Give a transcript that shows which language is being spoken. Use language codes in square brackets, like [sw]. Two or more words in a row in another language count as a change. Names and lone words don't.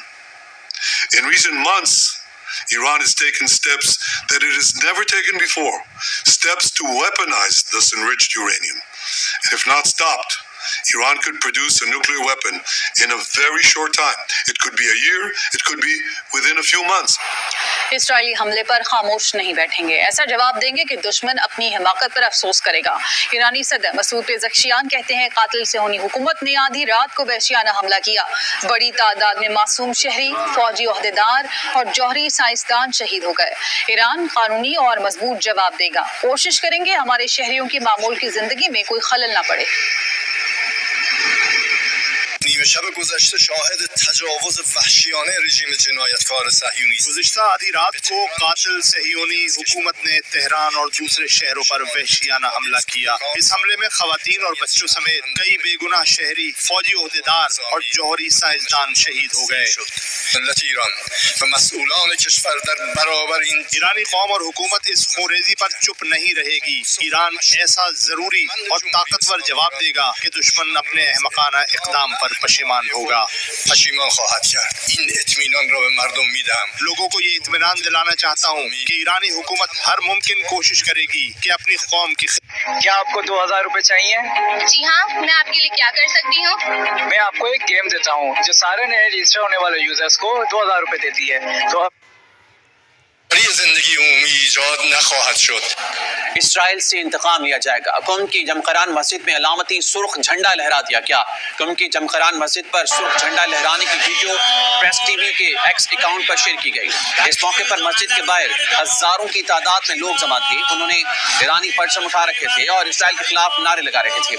[en] In recent months, Iran has taken steps that it has never taken before, steps to weaponize this enriched uranium. And if not stopped, Iran could produce a nuclear weapon in a very short time. It could be a year, it could be within a few months. [ur] اسرائیلی حملے پر خاموش نہیں بیٹھیں گے، ایسا جواب دیں گے کہ دشمن اپنی حماقت پر افسوس کرے گا۔ ایرانی صدر مسعود پزشکیان کہتے ہیں قاتل صہیونی حکومت نے آدھی رات کو وحشیانہ حملہ کیا۔ بڑی تعداد میں معصوم شہری، فوجی عہدیدار اور جوہری سائنسدان شہید ہو گئے۔ ایران قانونی اور مضبوط جواب دے گا۔ کوشش کریں گے ہمارے شہریوں کی معمول کی زندگی میں کوئی خلل نہ پڑے۔ [fa] نیمه شب گذشته شاهد تجاوز وحشیانه رژیم جنایتکار صهیونی است. [ur] گزشتہ آدھی رات کو قاتل صہیونی حکومت نے تہران اور دوسرے شہروں پر وحشیانہ حملہ کیا۔ اس حملے میں خواتین اور بچوں سمیت کئی بے گناہ شہری، فوجی عہدیدار اور جوہری سائنسدان شہید ہو گئے۔ [fa] ملت ایران و مسئولان کشور در برابر این [ur] ایرانی قوم اور حکومت اس خونریزی پر چپ نہیں رہے گی۔ ایران ایسا ضروری اور طاقتور جواب دے گا کہ دشمن اپنے احمقانہ اقدام پر پشیمان ہوگا۔ [fa] پشیمان خواهد کرد. این اطمینان را به مردم میدهم. [ur] لوگوں کو یہ اطمینان دلانا چاہتا ہوں کہ ایرانی حکومت ہر ممکن کوشش کرے گی کہ اپنی قوم کی کیا آپ کو 2000 روپے چاہیے؟ جی ہاں، میں آپ کے لیے کیا کر سکتی ہوں؟ میں آپ کو ایک گیم دیتا ہوں جو سارے نئے رجسٹر ہونے والے یوزرز کو 2000 روپے دیتی ہے۔ تو [fa] برای زندگی عمومی ایجاد نخواهد شد. [ur] اسرائیل سے انتقام لیا جائے گا۔ قم کی جمقران مسجد میں علامتی سرخ جھنڈا لہرا دیا گیا۔ قم کی جمقران مسجد پر سرخ جھنڈا لہرانے کی ویڈیو پریس ٹی وی کے ایکس اکاؤنٹ پر شیئر کی گئی۔ اس موقع پر مسجد کے باہر ہزاروں کی تعداد میں لوگ جمع تھے۔ انہوں نے ایرانی پرچم اٹھا رکھے تھے اور اسرائیل کے خلاف نعرے لگا رہے تھے۔